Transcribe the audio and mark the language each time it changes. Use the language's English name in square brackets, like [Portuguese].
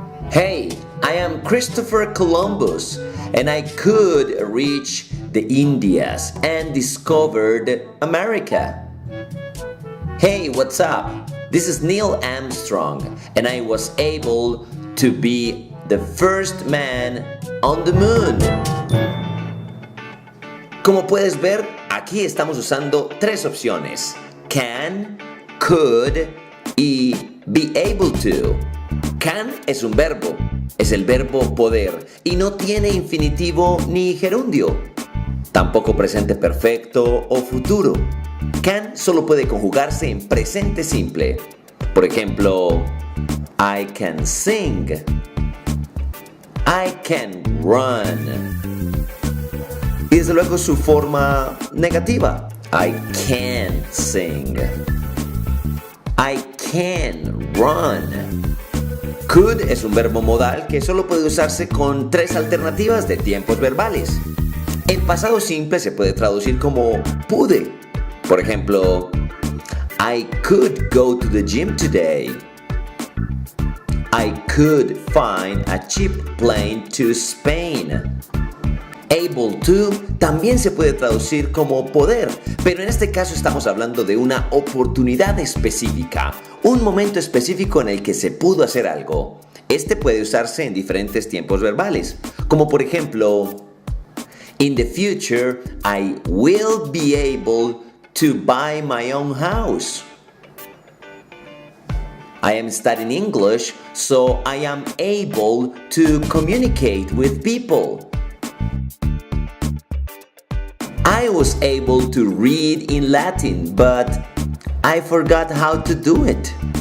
[English] Hey, I am Christopher Columbus and I could reach the Indias and discovered America. Hey, what's up? This is Neil Armstrong and I was able to be the first man on the moon. [Spanish] Como puedes ver, aquí estamos usando tres opciones: can, could y be able to. Can es un verbo, es el verbo poder y no tiene infinitivo ni gerundio, tampoco presente perfecto o futuro. Can solo puede conjugarse en presente simple. Por ejemplo, [English] I can sing, I can run. [Spanish] Y desde luego su forma negativa, [English] I can't sing, I can run. [Spanish] Could es un verbo modal que solo puede usarse con tres alternativas de tiempos verbales. En pasado simple se puede traducir como pude. Por ejemplo, [English] I could go to the gym today. I could find a cheap plane to Spain. [Spanish] Able to también se puede traducir como poder, pero en este caso estamos hablando de una oportunidad específica, un momento específico en el que se pudo hacer algo. Este puede usarse en diferentes tiempos verbales, como por ejemplo, [English] in the future I will be able to buy my own house. I am studying English, so I am able to communicate with people. I was able to read in Latin, but I forgot how to do it.